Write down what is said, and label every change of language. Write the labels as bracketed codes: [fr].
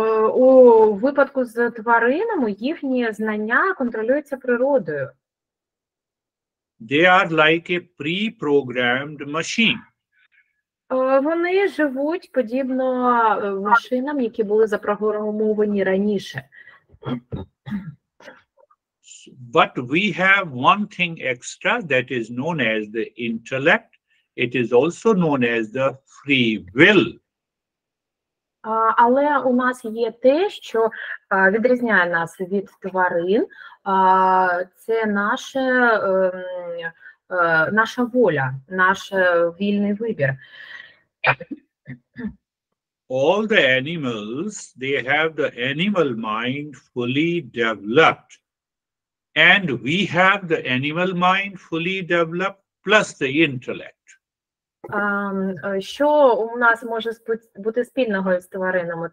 [uk] У випадку з тваринами їхні знання контролюються природою. [en] They are like a pre-programmed machine. [uk] Вони живуть подібно машинам, які були запрограмовані раніше. [en] But we have one thing extra that is known as the intellect. It is also known as the free will. [uk] Але у нас є те, що відрізняє нас від тварин. Це наша воля, наш вільний вибір. [en] All the animals, they have the animal mind fully developed. And we have the animal mind fully developed plus the intellect. [uk] Що у нас може бути спільного з тваринами?